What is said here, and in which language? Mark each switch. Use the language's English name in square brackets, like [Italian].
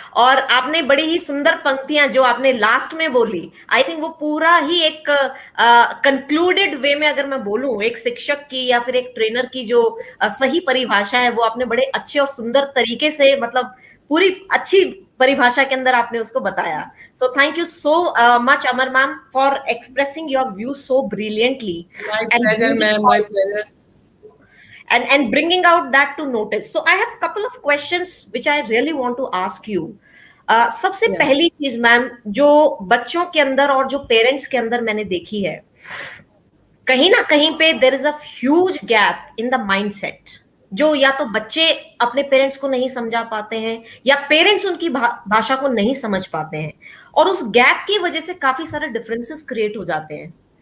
[Hindi] और आपने बड़ी ही सुंदर पंक्तियां जो आपने लास्ट में बोली, [English] I think [Hindi] वो पूरा ही एक कंक्लूडेड वे में अगर मैं बोलूं एक शिक्षक की या फिर एक ट्रेनर की जो सही परिभाषा है वो आपने बड़े अच्छे और सुंदर तरीके से मतलब पूरी अच्छी परिभाषा के अंदर आपने उसको बताया। [English] So thank you so much Amar ma'am for expressing your view so brilliantly my pleasure ma'am, my pleasure. and bringing out that to notice. So I have a couple of questions which I really want to ask you. [Hindi] सबसे [English] Yeah. [Hindi] पहली चीज ma'am जो बच्चों के अंदर और जो parents के अंदर मैंने देखी है, कहीं ना कहीं पे [English] there is a huge gap in the mindset, [Hindi] जो या तो बच्चे अपने पेरेंट्स को नहीं समझा पाते हैं या पेरेंट्स उनकी भाषा को नहीं समझ पाते हैं, और उस गैप की वजह से काफी सारे डिफरेंसेस क्रिएट हो जाते हैं।